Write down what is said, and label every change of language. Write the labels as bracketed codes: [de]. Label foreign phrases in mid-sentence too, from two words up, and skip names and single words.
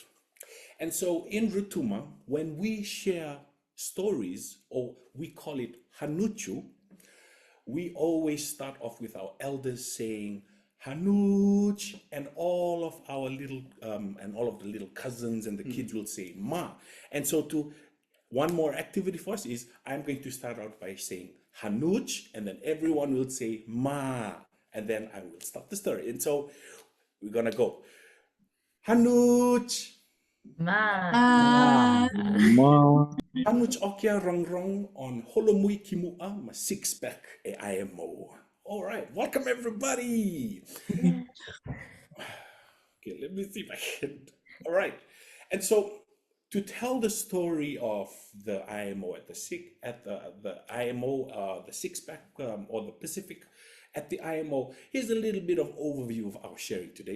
[en] And so in Rotuma, when we share stories, or we call it hanuchu, we always start off with our elders saying hanuch, and all of our little and all of the little cousins and the kids will say ma. And so one more activity for us is I'm going to start out by saying hanuch, and then everyone will say ma, and then I will start the story. And so we're gonna go hanuch. Ma. [rtm] Hanuch okia rong on Holomui kimua ma 6-pack e IMO. [en] All right, welcome everybody. Okay, let me see if I can. All right, and so to tell the story of the IMO at the IMO, the 6-pack or the Pacific at the IMO, here's a little bit of overview of our sharing today.